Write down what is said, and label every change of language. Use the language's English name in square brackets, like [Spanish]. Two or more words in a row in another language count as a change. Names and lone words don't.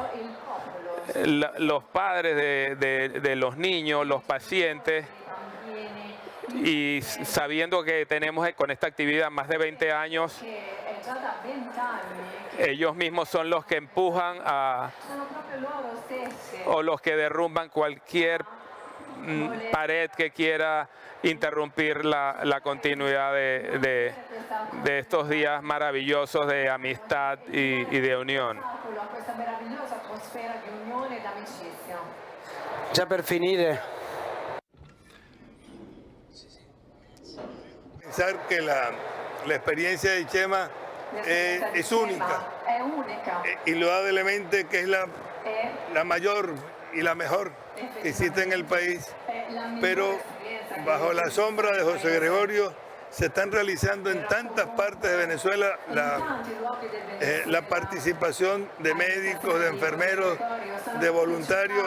[Spanish] los padres de los niños, los pacientes, y sabiendo que tenemos con esta actividad más de 20 años, ellos mismos son los que empujan o los que derrumban cualquier pared que quiera interrumpir la continuidad de estos días maravillosos de amistad y de unión. [Italian] Già per finire. [Spanish] Pensar que la experiencia de Chema es única, indudablemente que es la mayor y la mejor que existe en el país, pero bajo la sombra de José Gregorio se están realizando en tantas partes de Venezuela la participación de médicos, de enfermeros, de voluntarios